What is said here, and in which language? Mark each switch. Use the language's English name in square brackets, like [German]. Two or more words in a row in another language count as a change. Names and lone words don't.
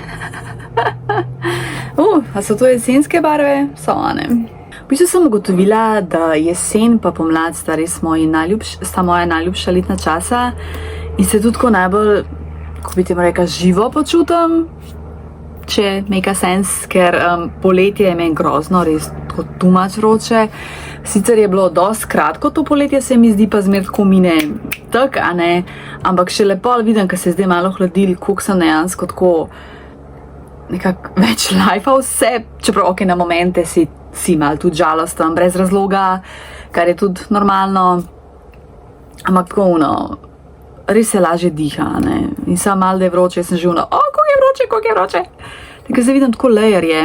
[Slovenian] A so to jesenske barve? So, ne. V bistvu sem ugotovila, da jesen pa pomlad sta res moja najljubša letna časa in se tudi tako najbolj, ko bi temu rekla, živo počutim, če [English] make sense, [Slovenian] ker poletje je meni grozno, res tako [English] too much [Slovenian] vroče. Sicer je bilo dosti kratko to poletje, se mi zdi, pa zmer tako mine tak, a ne, ampak še lepo vidim, ko se je zdaj malo hladil, koliko sem dejansko tako nekako več lajfa vse, čeprav ok, na momente si malo tudi žalosten, brez razloga, kar je tudi normalno, ampak tako res se lažje diha, ne, in samo malo da je vroče, sem že koliko je vroče, tako zdaj vidim, tako layer je.